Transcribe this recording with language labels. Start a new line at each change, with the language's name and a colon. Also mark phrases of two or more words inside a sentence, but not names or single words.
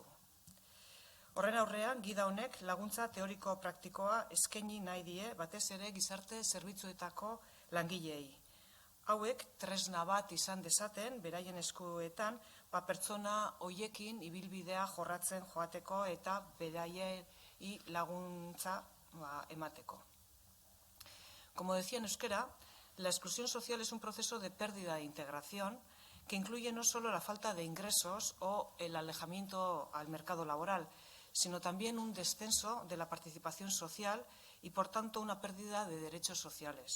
Basque: Horren aurrean, gida honek laguntza teoriko-praktikoa eskaini nahi die batez ere gizarte zerbitzuetako langileei. Hauek tresna bat izan dezaten, beraien eskuetan, pertsona hoiekin ibilbidea jorratzen joateko eta beraiei laguntza emateko.
Spanish: Como decía en euskera, la exclusión social es un proceso de pérdida de integración que incluye no solo la falta de ingresos o el alejamiento al mercado laboral, sino también un descenso de la participación social y, por tanto, una pérdida de derechos sociales.